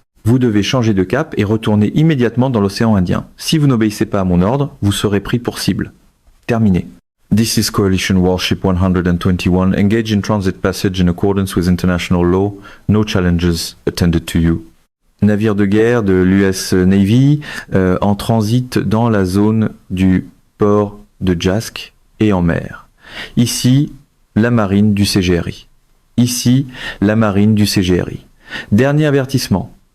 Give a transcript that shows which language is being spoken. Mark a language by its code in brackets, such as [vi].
[fr] Vous devez changer de cap et retourner immédiatement dans l'océan Indien. Si vous n'obéissez pas à mon ordre, vous serez pris pour cible. Terminé. [en] This is Coalition Warship 121. Engage in transit passage in accordance with international law. No challenges attended to you. [fr] Navire de guerre de l'US Navy en transit dans la zone du port de Jask et en mer. Ici, la marine du CGRI. Ici, la marine du CGRI. Dernier avertissement.